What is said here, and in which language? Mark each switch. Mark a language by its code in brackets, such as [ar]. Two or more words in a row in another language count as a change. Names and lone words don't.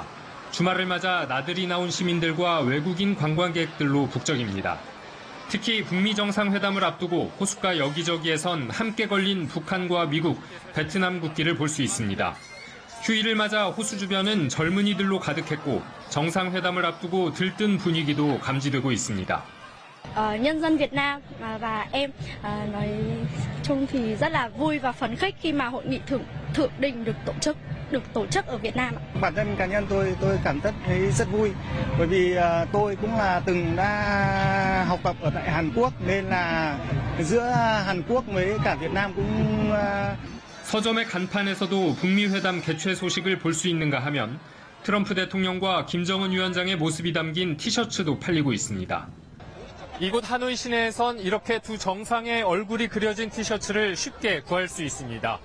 [ko] 주말을 맞아 나들이 나온 시민들과 외국인 관광객들로 북적입니다. 특히 북미 정상회담을 앞두고 호숫가 여기저기에선 함께 걸린 북한과 미국, 베트남 국기를 볼 수 있습니다. 휴일을 맞아 호수 주변은 젊은이들로 가득했고 정상회담을 앞두고 들뜬 분위기도 감지되고 있습니다. [vi] nhân dân Việt Nam và em nói chung thì rất là vui và phấn khích khi mà hội nghị thượng đỉnh được tổ chức ở Việt Nam. Bản thân cá nhân tôi cảm thấy rất vui bởi vì tôi cũng là từng đã học tập ở tại Hàn Quốc nên là giữa Hàn Quốc với cả Việt Nam cũng [ko] 서점의 간판에서도 북미 회담 개최 소식을 볼 수 있는가 하면 트럼프 대통령과 김정은 위원장의 모습이 담긴 티셔츠도 팔리고 있습니다. 이곳 하노이 시내에선 이렇게 두 정상의 얼굴이 그려진 티셔츠를 쉽게 구할 수 있습니다.